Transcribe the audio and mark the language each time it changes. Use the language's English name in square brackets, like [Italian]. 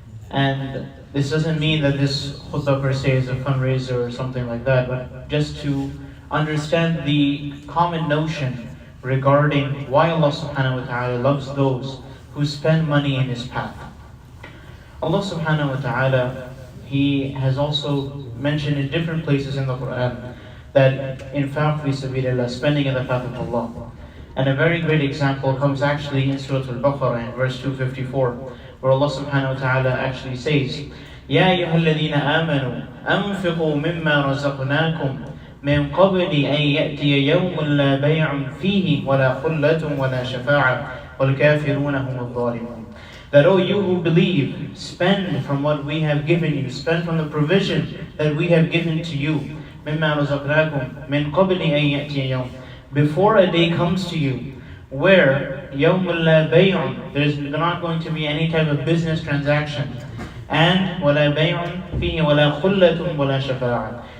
[English] And this doesn't mean that this khutbah per se is a fundraiser or something like that, but just to understand the common notion regarding why Allah subhanahu wa ta'ala loves those who spend money in His path. Allah subhanahu wa ta'ala, He has also mentioned in different places in the Quran that infaq fi sabilillah, spending in the path of Allah. And a very great example comes actually in Surah Al-Baqarah in verse 254, where Allah subhanahu wa ta'ala actually says, [Arabic] يَا أَيُّهَا الَّذِينَ آمَنُوا أَنفِقُوا مِمَّا رَزَقْنَاكُمْ مِنْ قَبْلِ أَنْ يَأْتِيَ يَوْمٌ لَا بَيْعٌ فِيهِ وَلَا خُلَّةٌ وَلَا شَفَاعَةٌ وَالْكَافِرُونَ هُمُ الظَّالِمُونَ. [English] That, O you who believe, spend from what we have given you, spend from the provision that we have given to you. [Arabic] مِمَّا رَزَقْنَاكُمْ مِنْ قَبْلِ أَنْ يَأْتِيَ يَوْمٌ, [English] before a day comes to you, where [Arabic] يَوْمٌ لَا بَيْعٌ, [English] there's not going to be any type of business transaction, and [Arabic] وَلَا بَيْعٌ فِيهِ وَلَا خُلَّةٌ وَلَا شَفَاعَةٌ,